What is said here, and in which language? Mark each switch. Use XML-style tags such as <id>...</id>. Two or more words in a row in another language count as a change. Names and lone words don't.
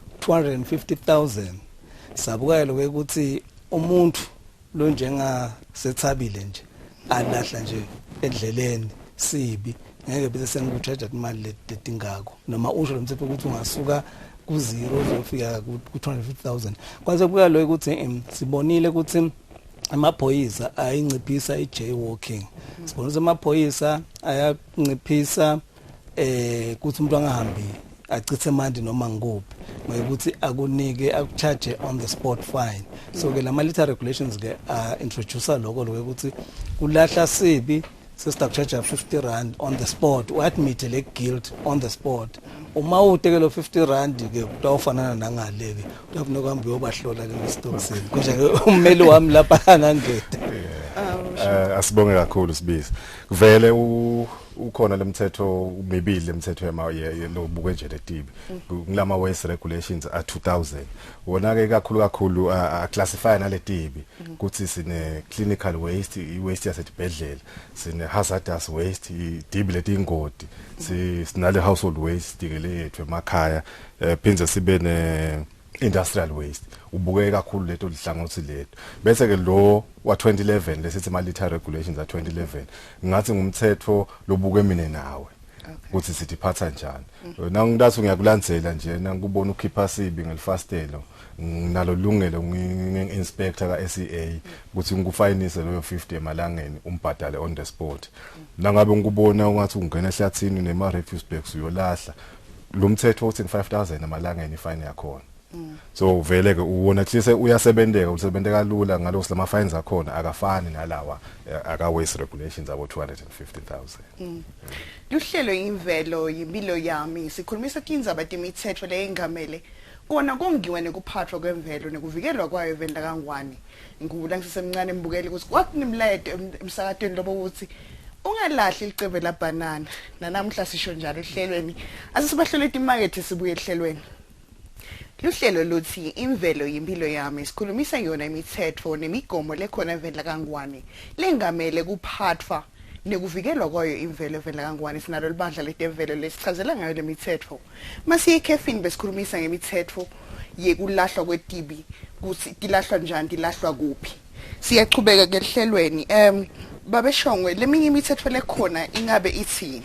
<ss>250,000 sabuka lokwe ukuthi umuntu lo njenga sethabile nje alahla nje endleleni sibi ngeke bese sengikucharge imali letingako noma usho lomthetho ukuthi ungasuka ku0 uzofika ku250,000 kwaze kuya lo ukuthi sibonile ukuthi amaphoyisa ayinciphisa ijaywalking sibonisa amaphoyisa ayanciphisa ukuthi umuntu angahambi achithe manje noma ngophi ngokuthi akunike akucharge</ss> <en>on the spot fine so</en> <ss>ke lama</ss> <en>litter regulations</en> <ss>ke introduce lokho ukuthi kulahla sibi sesitakucharge 50 rand</ss> <en>on the spot</en> <ss>uadmit le guilt</ss> <en>on the spot</en> <ss>uma utekelo 50 rand ke kutawufanana nangaleke uyafuneka uhambe uyobahlola le stokisini konje ke ummeli wami lapha angangede asibonge kakhulu sibisi vele ukhona lemthetho umibili lemthetho lobuke nje letibi kulama</ss> <en>waste regulations</en> <ss>a 2000 wona ke kakhulu classify naletibi ukuthi sine</ss> <en>clinical waste</en> <ss>iwaste yasetibhedlela sine</ss> <en>hazardous waste</en> <ss>idibi letingoti sinale</ss> <en>household waste</en> <ss>ngele yethu emakhaya phindze sibe ne</ss> <en>industrial waste</en> <ss>ubuke kakhulu leto lihlangothi lethu bese ke lo wa 2011 lesithi ama</ss> <en>litter regulations</en> <ss>a 2011 ngathi ngumthetho lobuke mina nawe ukuthi sithiphatha njani nangidathi ngiyakulandzela nje nangikubona ukhipha sibi ngelifastelo nalo lungelo ngi-inspector ka-SEA ukuthi ngikufayinise loyo 50 emalangeni umbhadale</ss> <en>on the spot</en> <ss>nangabe ngikubona ungathi ungena ehlathini nema</ss> <en>refuse bags</en> <ss>uyolahla lo mthetho uthi 5,000 emalangeni ifine yakhona so vele ke uwona hlise uyasebenzeka usebenzeka lula ngalo silama fines akhona akafani nalawa aka</ss> <en>waste regulations</en> <ss>abo 250,000 luhlelo imvelo yimpilo yami sikhulumisa tindzaba temithetho leyengamele kona kongiwe nekuphathwa kwemvelo nekuvikelwa kwayo evenda kangwani ngikubula ngisemncane embukeli ukuthi kwakunemlayede emsakatweni lobo ukuthi ungalahli licebe la banana nanamhla sisho njalo ehlelweni asisibahlole imarket sibuye ehlelweni luhlelo luthi imvelo yimpilo yami sikhulumisa yona imithetho nemigomo lekhona evela kangwani lengamele kuphathwa nekuvikelwa kwayo imvelo evela kangwani sinalo libandla letemvelo lesichazela ngayo lemithetho masiye ekhefini besikhulumisa ngemithetho yekulahlwa kwetibi ukuthi tilahlwa njani tilahlwa kuphi siyachubeka ke ehlelweni Babeshongwe leminye imithetho lekhona ingabe ithini?</ss>